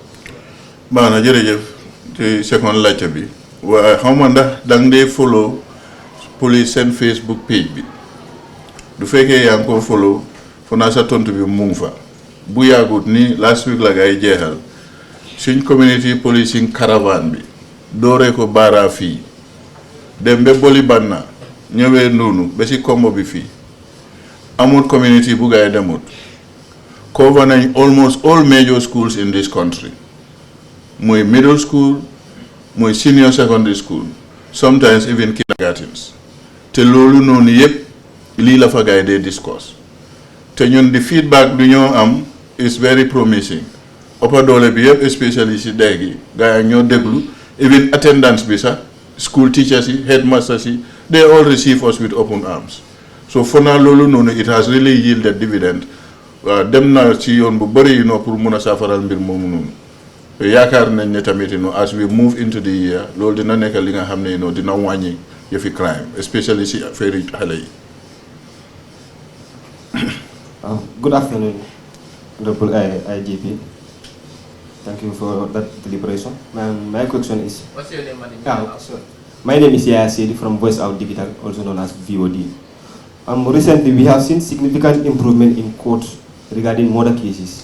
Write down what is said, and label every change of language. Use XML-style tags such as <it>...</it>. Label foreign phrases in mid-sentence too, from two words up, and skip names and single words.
<wo>baax na jërëjëf ci second laajte bi waaye xaw ma ndax danga dee</wo> <en>follow police</en> <wo>seen Facebook page bi du fekkee yaa ngi ko follow fu naa sa tontu bi mu ngi fa bu yàggut ni</wo> <en>last week</en> <wo>la ngay jeexal suñ</wo> <en>community policing caravane</en> <wo>bi dooree ko Baara fii dem ba Boli Banna ñëwee noonu ba si kombo bi fii amul community bu gaay demut cover nañ</wo> <en>almost all major schools in this country</en> <wo>muy</wo> <en>middle school</en> <wo>muy</wo> <en>senior secondary school sometimes even kindergartens</en> <wo>te loolu noonu yëpp lii la fa gaay dee discuss te ñun di feedback du ñoo am</wo> <en>is very</en> <wo>promising ëppa doole bi yëpp especially si day gi gaay ñoo déglu</wo> <en>even attendance</en> <wo>bi sax</wo> <en>school teachers</en> <wo>yi headmasters yi</wo> <en>they all receive us with open arms so for now</en> <wo>loolu noonu</wo> <en>it has really yielded dividend</en> <wo>dem na ci yoon bu bëri pour mun a saafaral mbir moomu noonu yaakaar nañ ne tamit</wo> <en>as we move into the year</en> <wo>loolu dina nekk li nga xam ne dina wàññi yëfi crime especially si affaire xale yi.</wo> <en>Good afternoon, Honorable IGP. Thank you for that deliberation. My question is... What's your name, madam? Sure. My name is Yaya Sedi from Voice Out Digital, also known as VOD. Recently, we have seen significant improvement in courts regarding murder cases.</en>